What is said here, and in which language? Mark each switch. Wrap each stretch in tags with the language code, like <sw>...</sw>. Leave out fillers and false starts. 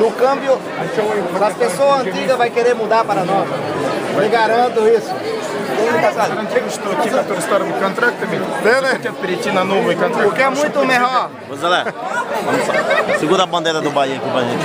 <pt>No câmbio, as pessoas antigas vão querer mudar para nova. Eu garanto isso.</pt> <ru>Гарантирую, что те, которые старыми контрактами, хотят перейти на новые контракты.</ru> <pt>Porque é muito melhor. Ô Zé, segura a bandeira do Bahia aqui pra gente.</pt>